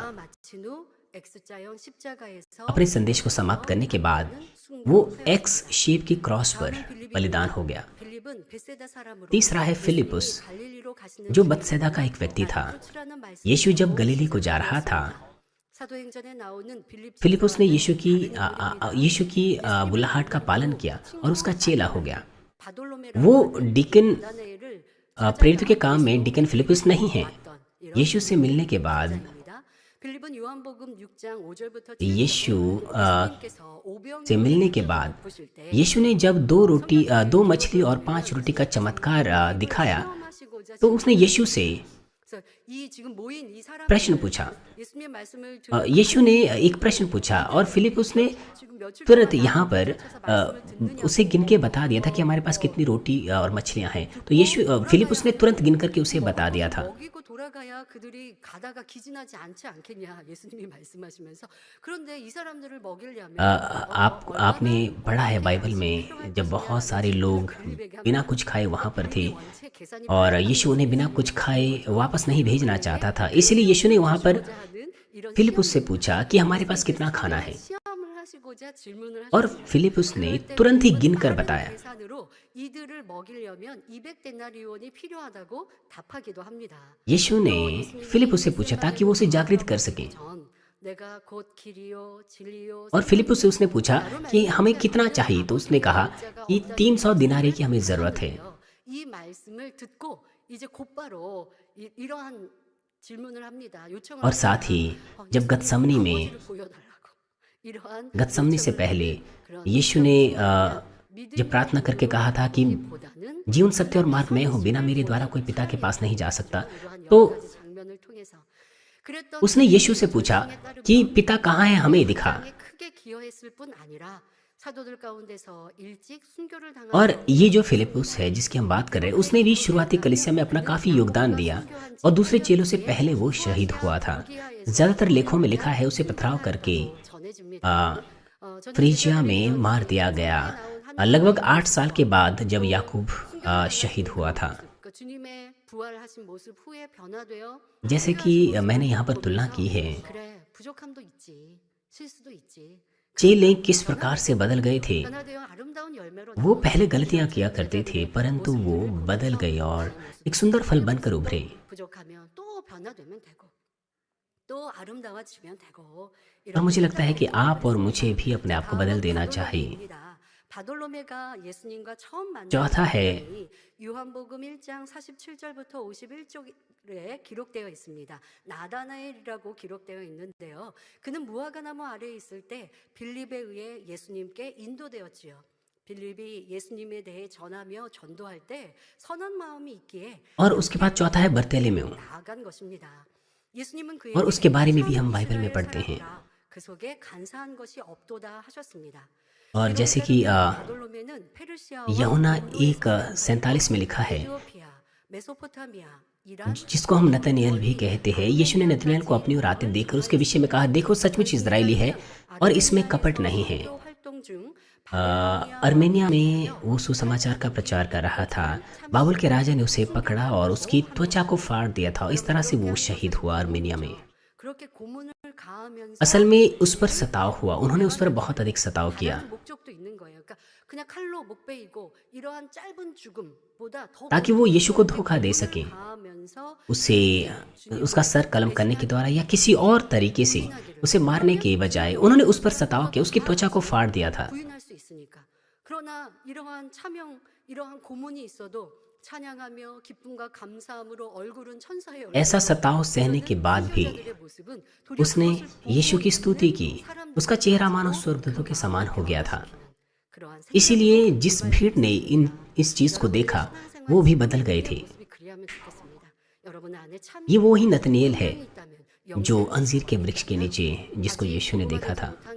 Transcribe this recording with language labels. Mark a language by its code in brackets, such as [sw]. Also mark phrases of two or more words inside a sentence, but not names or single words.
[ko] 다 마친 후 X자형 십자가에서 [hi] अपने संदेश को समाप्त करने के बाद वो [en] X shape [hi] की क्रॉस पर बलिदान हो गया। [ko] 빌립은 베세다 사람으로 [hi] तीसरा है फिलिपुस, [ko] 갈릴리로 가시는 [hi] जो बतसैदा का एक व्यक्ति था। [ko] 출하는 말씀 [hi] यीशु जब गलीली को जा रहा था, [ko] 사도행전에 ना오는 빌립 [hi] फिलिपुस ने यीशु की बुलाहट का पालन किया और उसका चेला हो गया। [ko] 바돌로메라고 [hi] वो डिकन [ko] 나네를 [hi] प्रेरित के काम में डिकन फिलिपुस नहीं है। यीशु से मिलने के बाद [ko] 입니다. 빌립은 요한복음 6장 5절부터 [hi] यीशु [ko] 주님께서 오병 [hi] से मिलने के बाद [ko] 보실 때 [hi] यीशु ने जब 2 मछली और 5 रोटी का चमत्कार दिखाया [ko] 체험하시고자 [hi] तो उसने यीशु से [ko] 그래서 이 지금 모인 이 사람 [hi] प्रश्न पूछा। [ko] 예수님의 말씀을 [hi] यीशु ने एक प्रश्न पूछा और फिलिपुस ने [ko] 지금 며칠 [hi] तुरंत यहाँ पर उसे गिन के बता दिया था कि हमारे पास कितनी रोटी और मछलियाँ हैं। तो फिलिपुस ने तुरंत गिन करके उसे बता दिया था। [ko] 먹이고 돌아가야 그들이 가다가 기진하지 않지 않겠냐 예수님이 말씀하시면서 그런데 이 사람들을 먹이려면 [hi] आपने पढ़ा है बाइबल में जब बहुत सारे लोग बिना कुछ खाए वहाँ पर थे [ko] 원체 계산이 [hi] और यीशु उन्हें बिना कुछ खाए वापस नहीं भेजना चाहता था, इसलिए यीशु ने वहाँ पर [ko] 하는 이런 [hi] फिलिपुस से पूछा कि हमारे पास कितना खाना है [ko] 시험을 하시고자 질문을 [hi] और फिलिपुस ने तुरंत ही गिन कर बताया। [ko] 계산으로 이들을 먹이려면 200데나리온이 필요하다고 답하기도 합니다. [hi] यीशु ने फिलिपुस से पूछा ताकि वो उसे जागृत कर सके [ko] 전 내가 곧 길이요 진리요 [hi] और फिलिपुस से उसने पूछा कि हमें कितना चाहिए, तो उसने कहा कि 300 दिनारे की हमें ज़रूरत है। [ko] 이 말씀을 듣고 이제 곧바로 이러한 질문을 합니다. 요청을 [hi] और साथ ही जब गतसमनी में [ko] 아버지를 보여달라고. 이러한 [hi] गतसमनी से पहले यीशु ने जब प्रार्थना करके कहा था कि [ko] 보다는 [hi] जीवन सत्य और मार्ग मैं हूँ, बिना मेरे द्वारा कोई पिता के पास नहीं जा सकता, [ko] 이러한 [hi] तो [ko] 여러 가지 장면을 통해서 그랬던 [hi] उसने यीशु से पूछा कि पिता कहाँ है, हमें दिखा। [ko] 기여했을 뿐 아니라 사도들 가운데서 일찍 순교를 당한 [hi] और ये जो फिलिपुस है जिसकी हम बात कर रहे हैं, उसने भी शुरुआती कलीसिया में अपना काफी योगदान दिया और दूसरे चेलों से पहले वो शहीद हुआ था। ज्यादातर लेखों में लिखा है उसे पथराव करके [ko] 전해집니다. [hi] फ्रीजिया में मार दिया गया। लगभग 8 साल के बाद जब याकूब शहीद हुआ था। [ko] 그 주님의 부활하신 모습 후에 변화되어 [hi] जैसे कि मैंने यहाँ पर तुलना की है, [ko] 그래 부족함도 있지 실수도 있지 [hi] चेले किस प्रकार से बदल गए थे। [ko] 변화되어 아름다운 열매로 [hi] वो पहले गलतियां किया करते थे परंतु वो बदल गए और एक सुंदर फल बनकर उभरे। [ko] 부족하면 또 변화되면 되고 또 아름다워지면 되고 [hi] और मुझे लगता है कि आप और मुझे भी अपने आप को बदल देना चाहिए। [ko] 바돌로메가 예수님과 처음 만난 [hi] चौथा है [ko] 장면이 요한복음 1장 47절부터 51절에 기록되어 있습니다. 나다나엘이라고 기록되어 있는데요. 그는 무화과나무 아래에 있을 때 빌립에 의해 예수님께 인도되었지요. 빌립이 예수님에 대해 전하며 전도할 때 선한 마음이 있기에 [hi] और उसके बाद चौथा है बर्तेलेमेऊ। [ko] 나아간 것입니다. 예수님은 [hi] और [ko] 그에게 [hi] उसके बारे में भी हम [ko] 참 [hi] बाइबल में [ko] 이스라엘 [hi] पढ़ते हैं। [ko] 사람이라 그 속에 간사한 것이 없도다 하셨습니다. [hi] और जैसे कि [ko] 바돌로메는 페르시아와 [hi] यूहन्ना [ko] 인도에서 [hi] 1:47 में लिखा है, [ko] 에티오피아, 메소포타미아, 이란, [hi] जिसको हम नतनएल भी कहते हैं। यीशु ने नतनएल को अपनी ओर आते देखकर उसके विषय में कहा, देखो सचमुच इजरायली है और इसमें कपट नहीं है। [ko] 또 활동 중 [hi] अर्मेनिया में वो सुसमाचार का प्रचार कर रहा था। बाबुल के राजा ने उसे पकड़ा और उसकी त्वचा को फाड़ दिया था। इस तरह से वो शहीद हुआ अर्मेनिया में। [ko] 그렇게 고문을 가하면서 [hi] असल में उस पर सताव हुआ, उन्होंने उस पर बहुत अधिक सताव किया [ko] 다른 목적도 있는 거예요. 그러니까 그냥 칼로 목 베이고 이러한 짧은 죽음보다 더 [hi] ताकि वो यीशु को धोखा दे सके, [ko] 가하면서 [hi] उसे उसका सर कलम करने के द्वारा या किसी और तरीके से उसे मारने के बजाय उन्होंने उस पर सताव किया, उसकी त्वचा को फाड़ दिया था। [ko] 부인할 수 있으니까. 그러나 이러한 차명, 이러한 고문이 있어도 찬양하며 기쁨과 감사함으로 얼굴은 천사의 얼굴. [hi] ऐसा सताव सहने के बाद भी [ko] 모습은 도리어 [hi] उसने [ko] 그것을 보고 [hi] यीशु की स्तुति की। उसका चेहरा मानो स्वर्गदूतों के समान हो गया था। इसीलिए जिस भीड़ ने इस चीज को देखा वो भी बदल गए थे। ये वो ही नतनिएल है जो अंजीर के वृक्ष के नीचे जिसको यीशु ने देखा था।